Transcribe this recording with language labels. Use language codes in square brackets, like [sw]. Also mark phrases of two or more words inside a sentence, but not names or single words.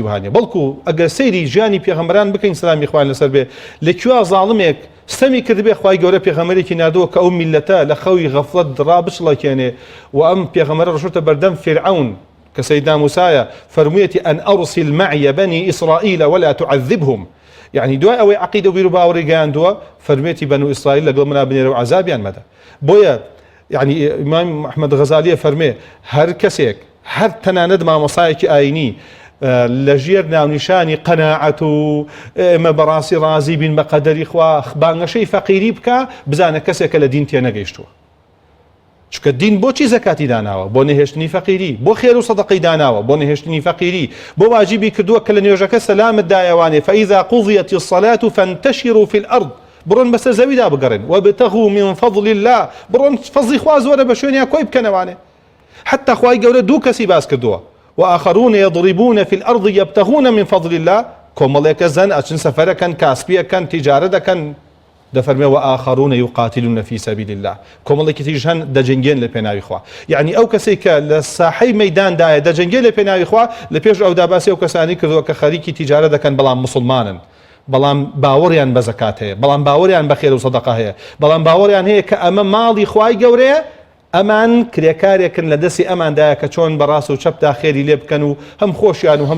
[ckb] وهانیە بەڵکو ئەگەر سەیری ژیانی پێغەمبەران بکەین سلامی خوان لەسەر بێ لەکوێ زاڵمێک ستەمی کردبێ خوای گەورە پێغەمبەرێکی نردووە کە ئەو میلەتە لە خەوی غەفڵەت ڕابچڵەکێنێ و ئەم پێغەمبەرە ڕشتە بەردەم فیرعەون کە سەیدنا موسایە فەرموویەتی [ar] ئەن ئەرسل معی بەنی ئیسرائیل ولا تعذبهم [ckb] يعني دوای ئەوەی عەقیدە و بیر و باوەڕی گەیاندووە فەرموویەتی بەنو ئیسرائیل لەگەڵ منا بنێرە و عەزابیان مەدە بۆیە يعني ئیمام محەممەد غەزالیە فەرمێ هەر کەسێک هەر تەنانەت مامۆسایەکی ئاینی لە ژێر ناونیشانی قەناعەت و ئێمە بەڕاستی ڕازی بین بە قەدەری خوا بانگەشەی فەقیری بکە بزانە کەسێکە لە دین تێنەگەیشتووە چونکە دین بۆچی زەکاتی داناوە بۆ نەهێشتنی فەقیری بۆ خێر و سەدەقەی داناوە بۆ نەهێشتنی فەقیری بۆ واجیبی کردووە کە لە نوێژەکە سەلامت دایەوانێ [ar] فەئیذا قوضیەتی الصەلاة فانتەشروا في الأرض [ckb] بڕۆن بەسەر زەویدا بگەڕێن [ar] وابتغوا من فضل الله [ckb] بڕۆن فەزڵی خوا زۆرە بە شوێنیان کۆی بکەنەوانێ حتى خوای گەورە دوو کەسی باس کردووە [ar] وآخرون يضربون في الأرض يبتغون من فضل الله [ckb] كومەڵێکە زەن ئەچن سەفەرەکەن کاسپیەکەن تیجارە دەکەن دەفەرمێ [ar] وآخرون يقاتلون في سبيل [ckb] الله کۆمەڵێکی تریش هەن دەجەنگێن لە پێناوی خوا یعنی ئەو کەسێک کە لە ساحەی مەیداندایە دەجەنگێن لە پێناوی خوا لە پێش ئەودا باسی ئەو کەسانی کردووە کە خەریکی تیجارە دەکەن بەڵام مسلمانن بەڵام باوەڕیان بە زەکات هەیە بەڵام باوەڕیان بە خێر و سەدەقە هەیە بەڵام باوەڕیان هەیە کە ئەمە ماڵی خوای گەورەیە ئەمان کرێکارێکن لە دەستی ئەماندایە کە چۆن بەڕاست و چەپدا خێری لێ بکەن و هەم خۆشیان و هەم